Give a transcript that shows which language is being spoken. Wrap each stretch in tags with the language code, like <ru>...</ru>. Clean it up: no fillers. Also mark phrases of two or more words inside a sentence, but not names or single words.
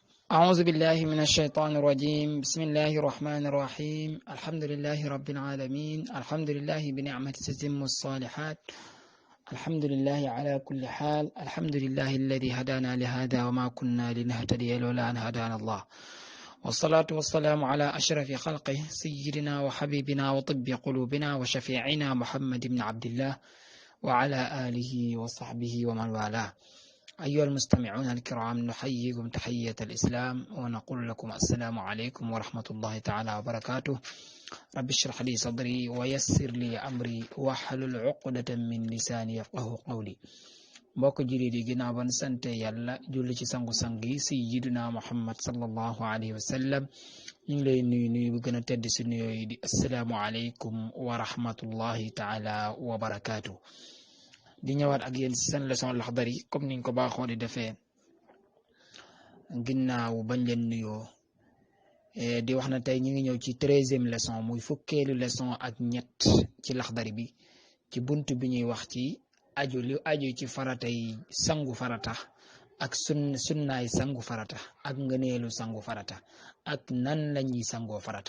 <ar>أعوذ بالله من الشيطان الرجيم بسم الله الرحمن الرحيم الحمد لله رب العالمين الحمد لله بنعمة تتم الصالحات الحمد لله على كل حال الحمد لله الذي هدانا لهذا وما كنا لنهتدي لولا أن هدانا الله والصلاة والسلام على أشرف خلقه سيدنا وحبيبنا وطب قلوبنا وشفيعنا محمد بن عبد الله وعلى آله وصحبه ومن والاه. أيها المستمعون الكرام نحييكم تحية الإسلام ونقول لكم السلام عليكم ورحمة الله تعالى وبركاته. رب اشرح لي صدري ويسر لي أمري واحلل عقدة من لساني يفقه قولي.</ar> <wo>mbokk jullit yi ginnaaw ban sante yàlla julli ci sangu-sang yi</wo> <ar>سيدنا محمد صلى الله عليه وسلم</ar> <wo>ñu ngi lay nuyu bu gën a tedd si nuyoo yi di</wo> <ar>السلام عليكم ورحمة الله تعالى وبركاته.</ar> <wo>di ñëwaat ak yéen seen leçon Laxdari comme niñ ko baaxoo di defee ginnaaw bañ leen nuyoo di wax na tey ñu ngi ñëw ci 13e leçon muy fukkeelu leçon ak ñett ci Laxdari bi ci bunt bi ñuy wax ci aju ci farata yi sangu farata ak sunnaay sangu farata ak ngëneelu sangu farata ak nan lañuy sangoo farata.</wo>